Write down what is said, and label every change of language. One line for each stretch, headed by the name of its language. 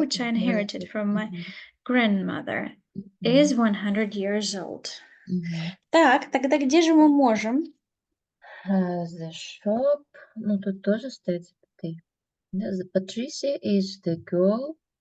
English: which I inherited from my grandmother, is 100 years old.
Russian: Так, тогда где же мы можем?
English: The shop,
Russian: ну тут тоже стоит запятые.
English: The Patricia is the girl.